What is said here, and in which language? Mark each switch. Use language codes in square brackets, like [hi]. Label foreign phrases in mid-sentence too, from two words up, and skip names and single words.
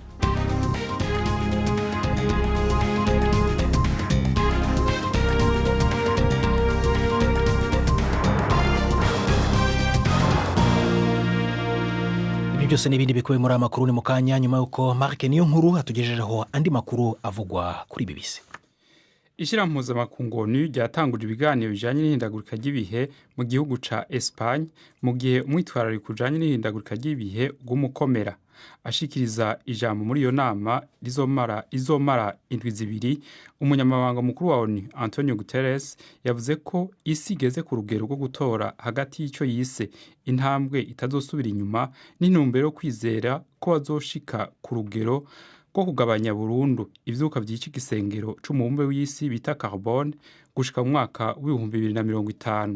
[rn] Byose n'ibindi bikubiye muri amakuru ni mukanya nyuma yuko Mark Niyonkuru atugejejeho andi makuru avugwa kuri BBC. Ishyirahamwe mpuzamakungu ONU ryatanguje ibiganiro bijanye n'ihindagurika ry'ibihe mu gihugu ca Espagne, mu gihe umwitwarariko ujanye n'ihindagurika ry'ibihe ugumukomera. Ashikiriza ijambo muri iyo nama izomara indwi zibiri, umunyamabanga mukuru wa ONU Antonio Guterres yavuze ko isi igeze ku rugero rwo gutora hagati y'icyo yise intambwe itazosubira inyuma n'intumbero yo kwizera ko bazoshika ku rugero rwo kugabanya burundu ivyuka by'iki gisengero c'umubumbe w'isi bita carbone gushika mu mwaka w'2050.